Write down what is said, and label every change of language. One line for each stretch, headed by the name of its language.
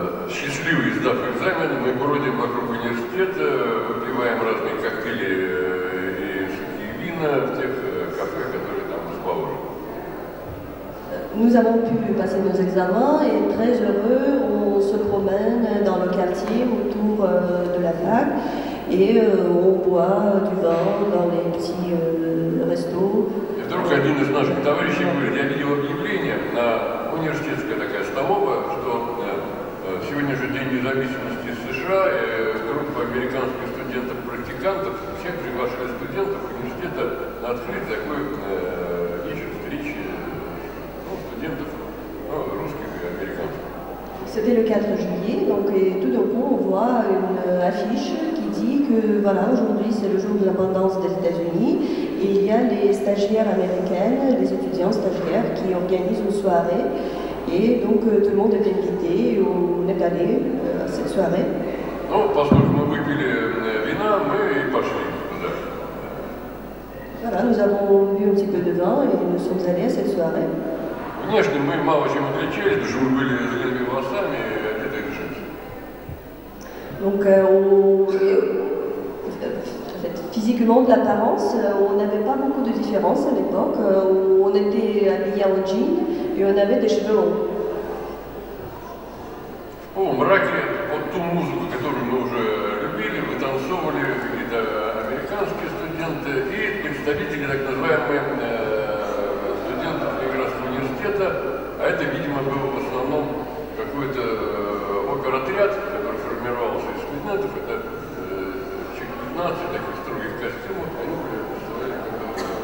Russian: Счастливый, сдав экзамен, мы бродим вокруг университета, выпиваем разные коктейли и сухие вина в тех кафе, которые там расположены.
French: Nous avons pu passer nos examens et très heureux, on se promène dans le quartier autour de la fac et on boit du vin dans les petits restos.
Russian: И вдруг один из наших товарищей говорит, я видел объявление на университетская такая столовая, что сегодня же День независимости США, и группа американских студентов-практикантов, всех приглашали студентов университета на открыть такой вечер встречи студентов русских и американцев.
French: C'était le 4 juillet, donc, et tout d'un coup on voit une affiche qui dit que voilà, aujourd'hui c'est le jour de l'indépendance des États-Unis et il y a les stagiaires américaines, les étudiants stagiaires qui organisent une soirée et donc tout le monde est invité et on est allé à cette soirée.
Russian: Ну, поскольку мы выпили вина, мы и пошли туда.
French: Voilà, nous avons bu un petit peu de vin et nous sommes allés à cette soirée.
Russian: Внешне мы мало чем отличались, потому что мы были с длинными волосами и одеты в джинсы.
French: Donc, physiquement, de l'apparence, on n'avait pas beaucoup de différence à l'époque. On était habillés en jean et on avait des cheveux longs.
Russian: В полумраке под ту музыку, которую мы уже любили, вытанцовывали какие-то американские студенты и представители так называемых студентов Ленинградского университета, а это, видимо, был в основном какой-то оперотряд, который формировался из студентов, это человек 15 таких строгих костюмов, они представляли